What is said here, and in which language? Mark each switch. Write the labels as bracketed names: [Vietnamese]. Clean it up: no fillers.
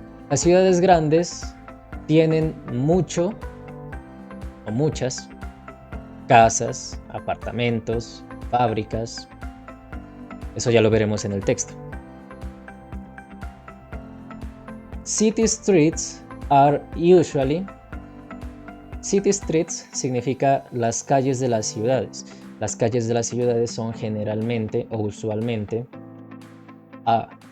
[Spanish] Las ciudades grandes tienen mucho o muchas casas, apartamentos, fábricas. Eso ya lo veremos en el texto. [English] City streets are usually. City streets [Spanish] significa las calles de las ciudades. Las calles de las ciudades son generalmente o usualmente A.